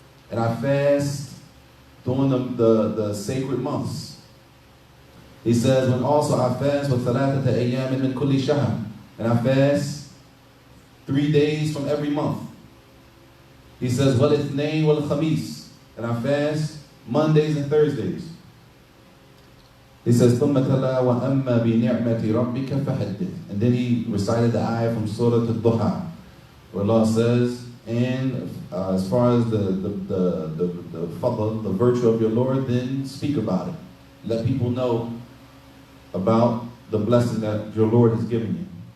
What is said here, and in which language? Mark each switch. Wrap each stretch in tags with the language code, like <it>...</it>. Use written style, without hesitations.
<en>And I fast during the sacred months. He says, when also I fast with</en> <ar>ثلاثة أيام من كل شهر.</ar> <en>And I fast 3 days from every month. He says,</en> <ar>وَالْإِثْنَيْنِ وَالْخَمِيسِ.</ar> <en>And I fast Mondays and Thursdays. He says,</en> <ar>ثُمَّ تَلَا وَأَمَّا بِنِعْمَةِ رَبِّكَ فَحَدِّثْ.</ar> <en>And then he recited the ayah from Surah Al-Duha, where Allah says, and as far as the fadl, the virtue of your Lord, then speak about it. Let people know about the blessing that your Lord has given you.</en>